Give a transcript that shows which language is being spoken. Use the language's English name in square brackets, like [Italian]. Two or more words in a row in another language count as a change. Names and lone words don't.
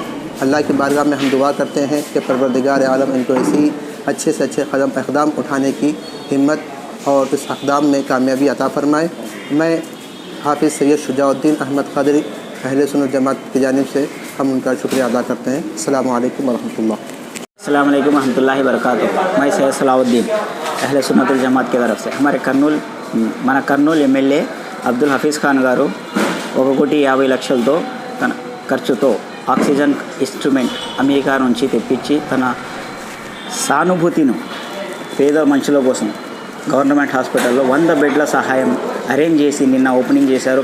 [Urdu] اللہ کی بارگاہ میں ہم دعا کرتے ہیں کہ پروردگار عالم ان کو ایسی اچھے سے اچھے اقدام اٹھانے کی ہمت اور اس اقدام میں کامیابی عطا فرمائے. میں حافظ سید شجاع الدین احمد قادری اہل سنت جماعت کی جانب سے ہم ان کا شکریہ ادا کرتے ہیں. [Arabic] السلام علیکم ورحمۃ اللہ. السلام علیکم ورحمۃ اللہ وبرکاتہ. [Urdu] میں سید صلاح الدین اہل سنت الجماعت کی طرف سے ہمارے [Telugu] మన కర్నూలు ఎమ్మెల్యే అబ్దుల్ హఫీజ్ ఖాన్ గారు 1,50 లక్షలతో తన ఖర్చుతో [English] oxygen instrument [Telugu] అమెరికా నుంచి తెప్పించి తన సానుభూతిని పేద మనుషుల కోసం గవర్నమెంట్ హాస్పిటల్లో 100 బెడ్ల సహాయం అరేంజ్ చేసి నిన్న ఓపెనింగ్ చేశారు.